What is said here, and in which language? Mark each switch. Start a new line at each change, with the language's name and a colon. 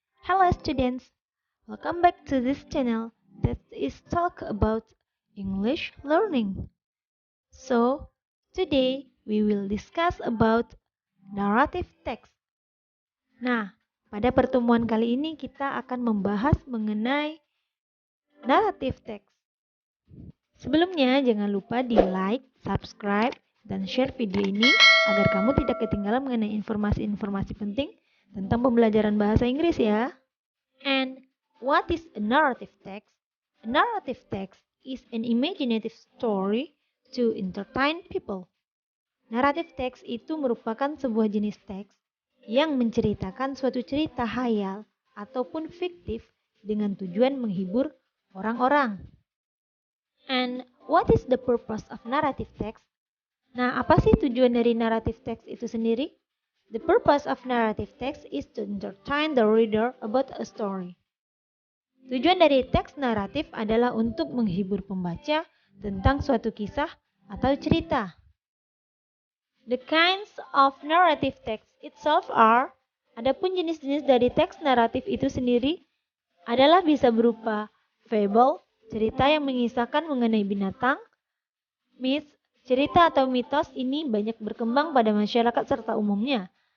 English: Hello students, welcome back to this channel that is talk about English learning. So, today we will discuss about narrative text.
Indonesian: Nah, pada pertemuan kali ini kita akan membahas mengenai narrative text. Sebelumnya, jangan lupa di like, subscribe, dan share video ini agar kamu tidak ketinggalan mengenai informasi-informasi penting tentang pembelajaran bahasa Inggris ya.
English: And what is a narrative text? A narrative text is an imaginative story to entertain people.
Indonesian: Narrative text itu merupakan sebuah jenis teks yang menceritakan suatu cerita khayal ataupun fiktif dengan tujuan menghibur orang-orang.
English: And what is the purpose of narrative text?
Indonesian: Nah, apa sih tujuan dari narrative text itu sendiri?
English: The purpose of narrative text is to entertain the reader about a story.
Indonesian: Tujuan dari teks naratif adalah untuk menghibur pembaca tentang suatu kisah atau cerita.
English: The kinds of narrative text itself are,
Indonesian: adapun jenis-jenis dari teks naratif itu sendiri adalah bisa berupa fable, cerita yang mengisahkan mengenai binatang, myth, cerita atau mitos ini banyak berkembang pada masyarakat serta umumnya.